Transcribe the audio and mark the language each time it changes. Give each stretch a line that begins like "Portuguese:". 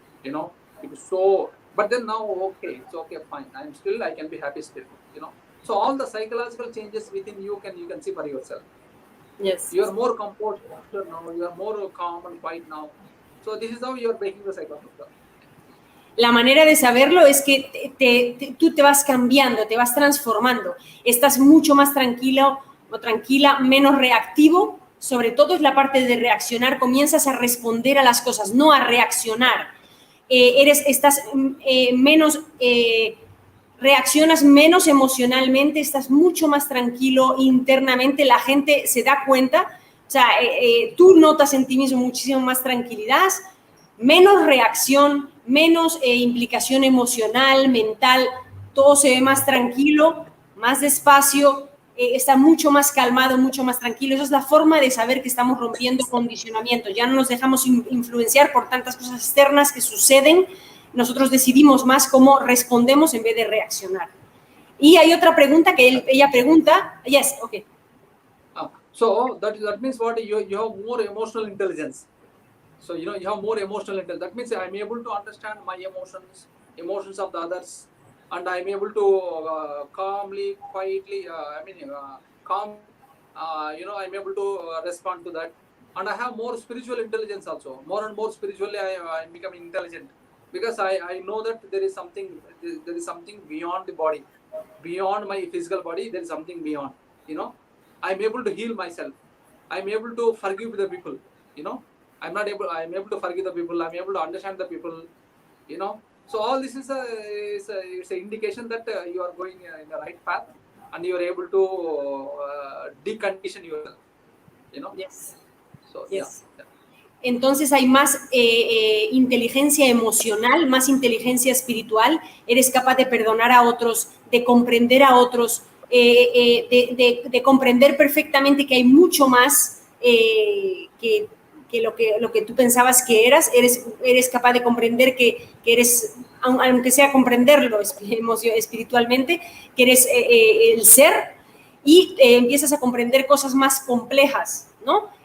English: It is so. But then now, okay, it's okay, fine. I can be happy still. So all the psychological changes within you can see for yourself. Yes. You are more composed now. You are more calm and quiet now. So this is how you are breaking the cycle.
Spanish: La manera de saberlo es que tú te vas cambiando, te vas transformando. Estás mucho más tranquilo o tranquila, menos reactivo. Sobre todo es la parte de reaccionar. Comienzas a responder a las cosas, no a reaccionar. Estás menos... reaccionas menos emocionalmente, estás mucho más tranquilo internamente, la gente se da cuenta, o sea, tú notas en ti mismo muchísimo más tranquilidad, menos reacción, menos implicación emocional, mental, todo se ve más tranquilo, más despacio, está mucho más calmado, mucho más tranquilo. Esa es la forma de saber que estamos rompiendo condicionamientos, ya no nos dejamos influenciar por tantas cosas externas que suceden. Nosotros decidimos más cómo respondemos en vez de reaccionar. Y hay otra pregunta que ella pregunta.
English: Yes, okay. So that means what? You have more emotional intelligence. So you have more emotional intelligence. That means I'm able to understand my emotions of the others, and I'm able to calmly, quietly. Calm. I'm able to respond to that, and I have more spiritual intelligence also. More and more spiritually, I'm becoming intelligent. Because I know that there is something beyond the body, beyond my physical body. There is something beyond. I'm able to heal myself. I'm able to forgive the people. I'm able to forgive the people. I'm able to understand the people. So all this is it's an indication that you are going in the right path, and you are able to decondition yourself. Yes. So Yes. yeah.
Spanish: Entonces hay más inteligencia emocional, más inteligencia espiritual, eres capaz de perdonar a otros, de comprender a otros, de comprender perfectamente que hay mucho más que lo que tú pensabas que eras, eres capaz de comprender que eres, aunque sea comprenderlo espiritualmente, que eres el ser, y empiezas a comprender cosas más complejas, ¿no?